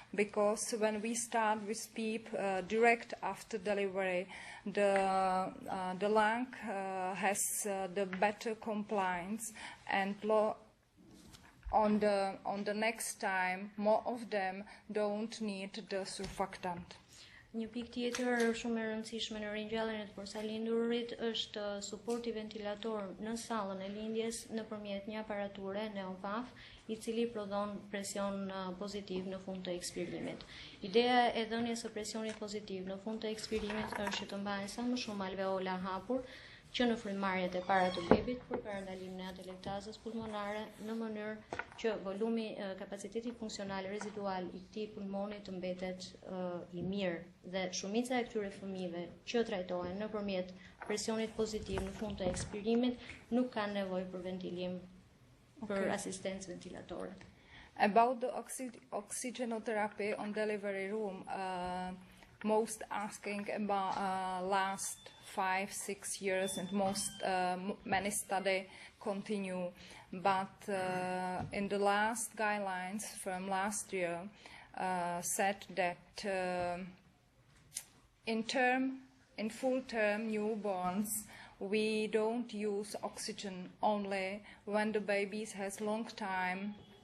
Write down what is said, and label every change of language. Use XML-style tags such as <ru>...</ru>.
<en>Because when we start with PEEP direct after delivery, the lung has the better compliance, and on the next time, more of them don't need the surfactant.</en> <sq>Një pikë tjetër shumë e rëndësishme në ringjalljen e të porsalindurit është suporti ventilator në sallën e lindjes nëpërmjet një aparature neopaf, i cili prodhon presion pozitiv në fund të ekspirimit. Ideja e dhënies së presionit pozitiv në fund të ekspirimit është që të mbahen sa më shumë alveola hapur, që në frymëmarrjet e para të bebit për parandalimin e atelektazës pulmonare, në mënyrë që volumi, kapaciteti funksional rezidual i këtij pulmoni të mbetet i mirë, dhe shumica e këtyre fëmijëve që trajtohen nëpërmjet presionit pozitiv në fund të ekspirimit nuk kanë nevojë për ventilim, për asistencë ventilatore.</sq> <en>About the oxygenotherapy on delivery room, most asking about last 5-6 years, and many studies continue, but in the last guidelines from last year said that in full-term newborns we don't use oxygen only when the babies has long time</en>